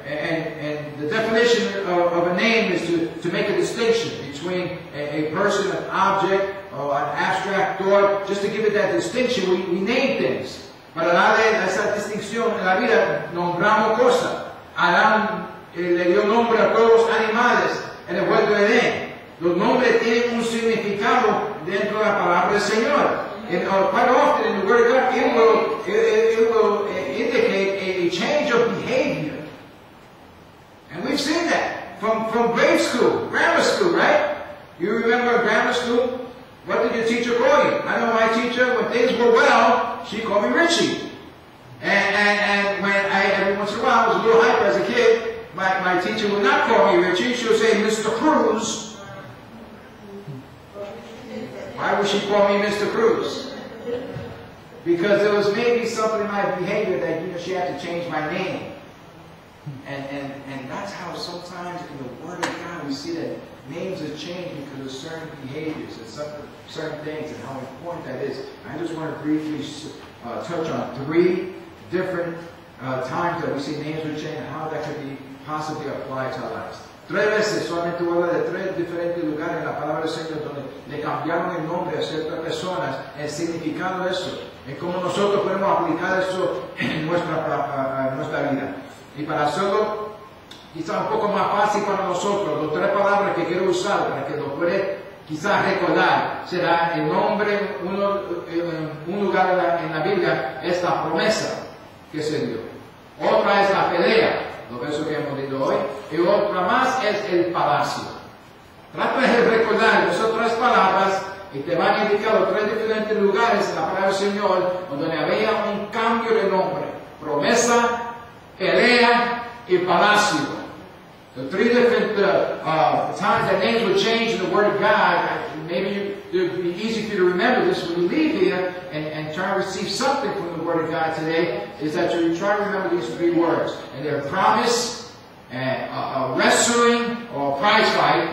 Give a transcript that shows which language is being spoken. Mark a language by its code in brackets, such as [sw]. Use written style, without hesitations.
[en] And the definition of a name is to make a distinction between a person, an object, or an abstract thought. Just to give it that distinction, we name things. [es] Para darle esa distinción en la vida, nombramos cosas. Adán le dio nombre a todos los animales en el huerto de Edén. Los nombres tienen un significado dentro de la palabra del Señor. [en] And quite often in the Word of God, it will indicate a change of behavior. And we've seen that from grade school, grammar school, right? You remember grammar school? What did your teacher call you? I know my teacher, when things were well, she called me Richie. And when every once in a while, I was a little hyper as a kid, my teacher would not call me Richie, she would say Mr. Cruz. Why would she call me Mr. Cruz? Because there was maybe something in my behavior that, she had to change my name. And that's how sometimes in the Word of God we see that names are changed because of certain behaviors and certain things and how important that is. I just want to briefly touch on 3 different times that we see names are changed and how that could be possibly applied to our lives. [es] 3 veces, solamente voy a hablar de 3 diferentes lugares en la palabra del Señor donde le cambiaron el nombre a ciertas personas, el significado de eso, en cómo nosotros podemos aplicar eso en nuestra vida. Y para hacerlo quizás un poco más fácil para nosotros, las 3 palabras que quiero usar para que nos puede quizás recordar, será el nombre, un lugar en la Biblia es la promesa que se dio. Otra es la pelea, lo versos que hemos leído hoy, y otra más es el palacio. Trata de recordar esas 3 palabras y te van a indicar los 3 diferentes lugares en la palabra del Señor donde había un cambio de nombre: promesa, pelea y palacio. [en] The 3 different times that names were changed in the Word of God. Maybe it would be easy for you to remember this when you leave here and try to receive something from the Word of God today, is that you try to remember these 3 words. And they're promise, and wrestling, or prize fight.